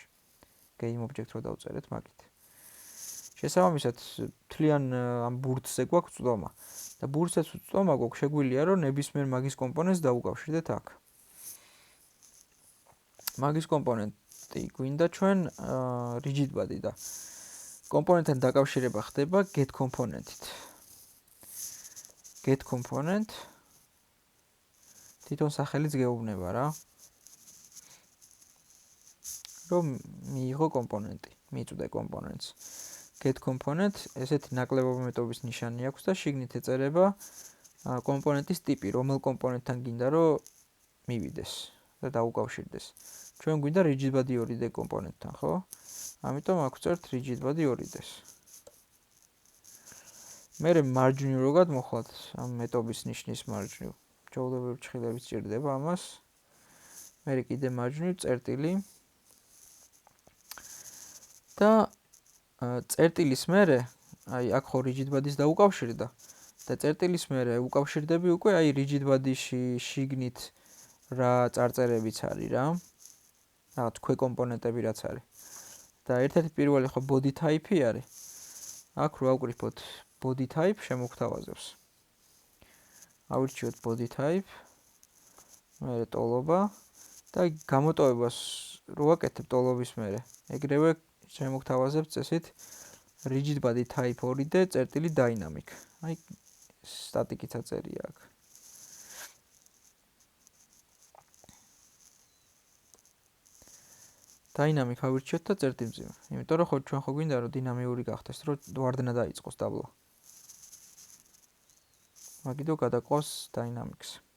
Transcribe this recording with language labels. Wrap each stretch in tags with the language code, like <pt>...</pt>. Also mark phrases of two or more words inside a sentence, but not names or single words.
<en>game object</en> <ka>რო დავწერეთ მაგით. შესაბამისად, მთლიან ამ ბურთზე გვაქვს წვდომა. და ბურთზეც წვდომა გვაქვს, შეგვიძლია რომ ნებისმიერ მაგის კომპონენტს დაუკავშირდეთ აქ. მაგის კომპონენტი გვინდა ჩვენ</ka> <en>rigid body</en> <ka>და კომპონენტთან დაკავშირება ხდება get კომპონენტით.</ka> <en>get component</en> <ka>თვითონ სახელიც გეუბნება რა. რომ მიიღო კომპონენტი, მიწვდე კომპონენტს.</ka> <en>get component</en> <ka>ესეთი ნაკლებობა მეტობის ნიშანი აქვს და შიგნით ეწერება კომპონენტის ტიპი, რომელ კომპონენტთან გინდა რომ მივიდეს და დაუკავშირდეს. ჩვენ გვინდა</ka> <en>rigid body 2D</en> <ka>კომპონენტთან, ხო? ამიტომ აქ ვწერთ</ka> <en>rigid body 2D-</en> <ka>ს. მერე მარჯვნივ რო გადმოხვალთ ამ მეტობის ნიშნის მარჯვნივ. ჩვეულებრივ ჭხილებით სჭირდება ამას. მერე კიდე მარჯვნივ წერტილი და წერტილის მერე, აი აქ ხო</ka> <en>rigid body-</en> <ka>ს დაუკავშირდა და წერტილის მერე უკავშირდები უკვე აი</ka> <en>rigid body-</en> <ka>ში შიგნით რა წარწერებიც არის რა. რაღაც ქვეკომპონენტები რაც არის. და ერთ-ერთი პირველი ხო</ka> <en>body type-</en> <ka>ი არის. აქ რო ავკრიფოთ</ka> <en>body type</en> <ka>შემოგთავაზებს. ავირჩიოთ</ka> <en>body type,</en> <ka>მერე ტოლობა და გამოტოვებას რო ვაკეთებ ტოლობის მერე, ეგრევე შემოგთავაზებთ წესით</ka> <en>rigid body type 2D</en> <ka>წერტილი dynamic. აი სტატიკით აწერია აქ. dynamic ავირჩიოთ და წერტილმძიმე. იმიტომ რომ ხო ჩვენ ხო გვინდა რომ დინამიური გახდეს, რომ ვარდნა დაიწყოს დაბლა. მაგითო გადაყავს dynamics.</ka>